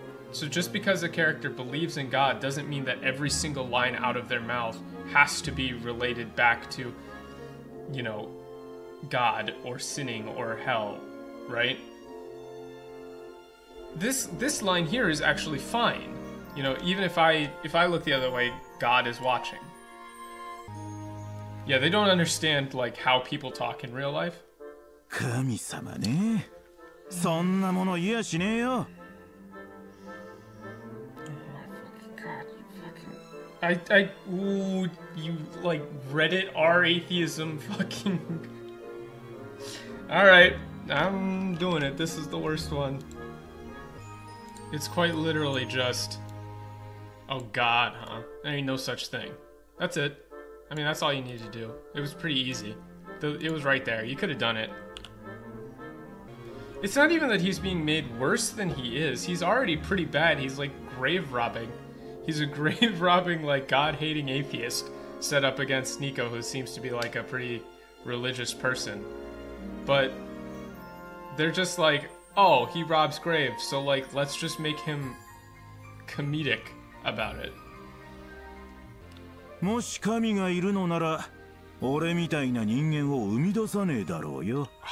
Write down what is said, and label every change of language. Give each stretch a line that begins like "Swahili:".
English: So just because a character believes in God doesn't mean that every single line out of their mouth has to be related back to, you know, God or sinning or hell, right? This line here is actually fine. You know, even if I look the other way, God is watching. Yeah, they don't understand, like, how people talk in real life.
Japanese: 神様ね。そんなもの言やしねえよ。
English: Ooh, you, like, Reddit R atheism fucking... Alright, I'm doing it. This is the worst one. It's quite literally just... Oh God, huh? There ain't no such thing. That's it. I mean, that's all you need to do. It was pretty easy. It was right there. You could have done it. It's not even that he's being made worse than he is. He's already pretty bad. He's like grave robbing. He's a grave robbing, like, God-hating atheist set up against Nico, who seems to be like a pretty religious person. But they're just like, oh, he robs graves, so, like, let's just make him comedic about it.
Japanese: もし神がいるのなら、俺みたいな人間を生み出さねえだろうよ。